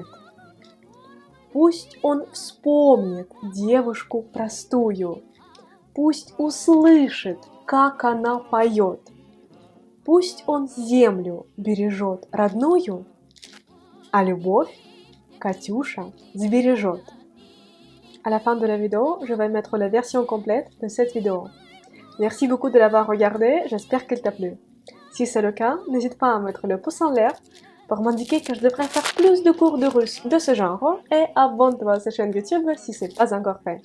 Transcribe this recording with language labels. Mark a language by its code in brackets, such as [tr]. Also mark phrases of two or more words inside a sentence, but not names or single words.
[ru] Пусть он вспомнит девушку простую, пусть услышит, как она поет. Pусть он землю бережет родную, а любовь Катюша сбережет. [fr] À la fin de la vidéo, je vais mettre la version complète de cette vidéo. Merci beaucoup de l'avoir regardé, j'espère qu'elle t'a plu. Si c'est le cas, n'hésite pas à mettre le pouce en l'air pour m'indiquer que je devrais faire plus de cours de russe de ce genre et abonne-toi à cette chaîne YouTube si ce n'est pas encore fait.